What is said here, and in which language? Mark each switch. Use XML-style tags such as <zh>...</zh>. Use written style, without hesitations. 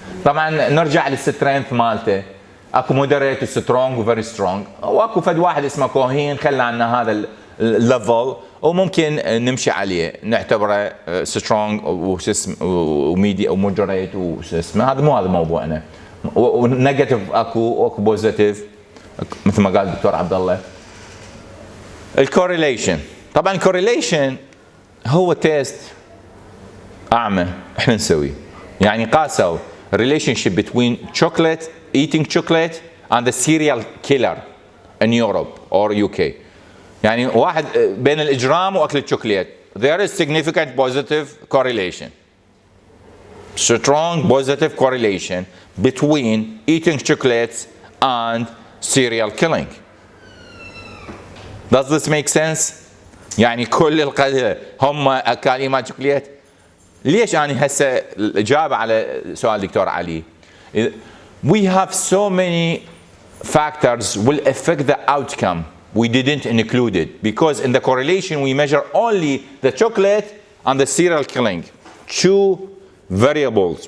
<ar>طبعا نرجع للسترينث مالته اكو مودريت سترونج وفيري سترونج واكو فد واحد اسمه كوهين خلى عنا هذا الليفل وممكن نمشي عليه نعتبره سترونج وميدي او مودريت واسمه هذا مو هذا موضوعنا. ونيجاتيف اكو بوزيتيف مثل ما قال الدكتور عبد الله. الكورليشن طبعا الكورليشن هو تيست اعمى احنا نسويه يعني قاسوا</ar> <en>relationship between chocolate eating chocolate and the serial killer in Europe or UK.</en> <ar>يعني واحد بين الاجرام واكل الشوكولات</ar> <en>there is significant positive correlation strong positive correlation between eating chocolates and serial killing. Does this make sense؟</en> <ar>يعني كل القضية هم اكالين مال شوكولات. ليش أنا هسه الإجابة على سؤال الدكتور علي</ar> <en>we have so many factors will affect the outcome we didn't include it because in the correlation we measure only the chocolate and the serial killing two variables.</en>